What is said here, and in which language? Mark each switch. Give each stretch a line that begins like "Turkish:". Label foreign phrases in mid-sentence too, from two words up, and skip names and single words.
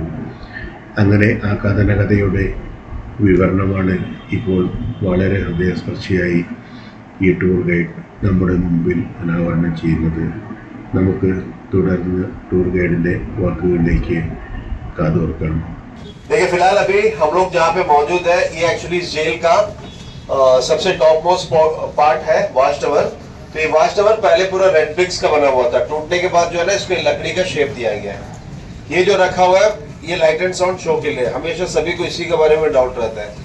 Malayalam: അങ്ങനെ ആ കഥനകഥയുടെ വിവരണമാണ് ഇപ്പോൾ വളരെ ഹൃദയസ്പർശിയായി ഈ ടൂർ ഗൈഡ് നമ്മുടെ മുമ്പിൽ അനാവരണം ചെയ്യുന്നത്. നമുക്ക് തുടർന്ന് ടൂർ ഗൈഡിൻ്റെ വാക്കുകളിലേക്ക് കാതോർക്കാം.
Hindi: देखिए फिलहाल अभी हम लोग जहाँ पे मौजूद है, ये एक्चुअली इस जेल का सबसे
English: top most part
Hindi: है,
English: watch tower.
Hindi: तो ये
English: watch tower
Hindi: पहले पूरा
English: red bricks
Hindi: का बना हुआ था, टूटने के बाद जो है ना इसको लकड़ी का शेप दिया गया है। ये जो रखा हुआ है ये
English: light and sound show
Hindi: के लिए, हमेशा सभी को इसी के बारे में डाउट रहता है।